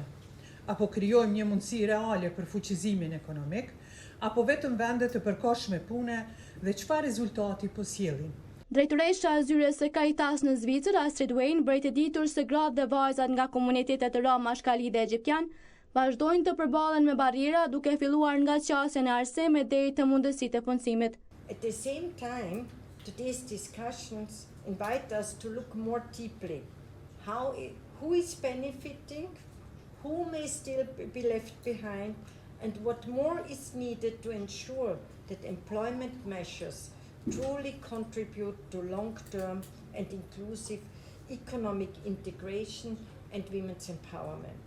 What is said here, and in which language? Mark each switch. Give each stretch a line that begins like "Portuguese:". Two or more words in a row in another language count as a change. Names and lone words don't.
Albanian: Apo krijojmë një mundësi reale për fuqizimin ekonomik, apo vetëm vende të përkohshme pune dhe çfarë rezultati po sjellin? Drejtoresha e zyres së Caritas në Zvicër, Astrid Wayne, bëri të ditur se gratë dhe vajzat nga komunitetet rom, ashkali dhe egjiptian vazhdojnë të përballen me barriera duke filluar nga qasja në arsime deri te mundësitë e punësimit.
English: At the same time, today's discussions invite us to look more deeply who is benefiting, who may still be left behind, and what more is needed to ensure that employment measures truly contribute to long-term and inclusive economic integration and women's empowerment.